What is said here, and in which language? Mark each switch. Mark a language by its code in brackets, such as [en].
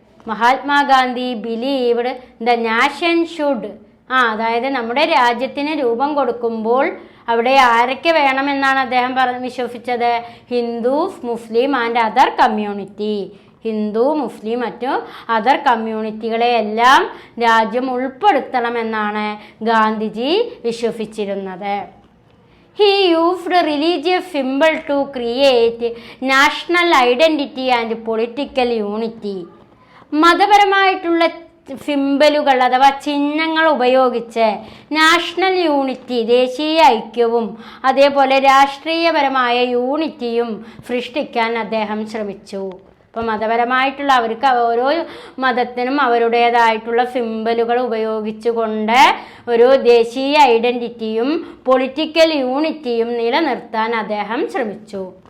[ml] Mahatma Gandhi [en] believed the nation should, [ml] അതായത് നമ്മുടെ രാജ്യത്തിന് രൂപം കൊടുക്കുമ്പോൾ അവിടെ ആരൊക്കെ വേണമെന്നാണ് അദ്ദേഹം വിശ്വസിച്ചത്? [en] Hindus, Muslim and other community. [ml] Hindu, മുസ്ലിം, മറ്റു അതർ കമ്മ്യൂണിറ്റികളെ എല്ലാം രാജ്യം ഉൾപ്പെടുത്തണമെന്നാണ് Gandhiji വിശ്വസിച്ചിരുന്നത്. [en] He used religious symbol to create national identity and political unity. [ml] മതപരമായിട്ടുള്ള സിംബലുകൾ അഥവാ ചിഹ്നങ്ങൾ ഉപയോഗിച്ച് നാഷണൽ യൂണിറ്റി, ദേശീയ ഐക്യവും അതേപോലെ രാഷ്ട്രീയപരമായ യൂണിറ്റിയും സൃഷ്ടിക്കാൻ അദ്ദേഹം ശ്രമിച്ചു. അപ്പം മതപരമായിട്ടുള്ള അവർക്ക് ഓരോ മതത്തിനും അവരുടേതായിട്ടുള്ള സിംബലുകൾ ഉപയോഗിച്ചുകൊണ്ട് ഒരു ദേശീയ ഐഡൻറ്റിറ്റിയും പൊളിറ്റിക്കൽ യൂണിറ്റിയും നിലനിർത്താൻ അദ്ദേഹം ശ്രമിച്ചു.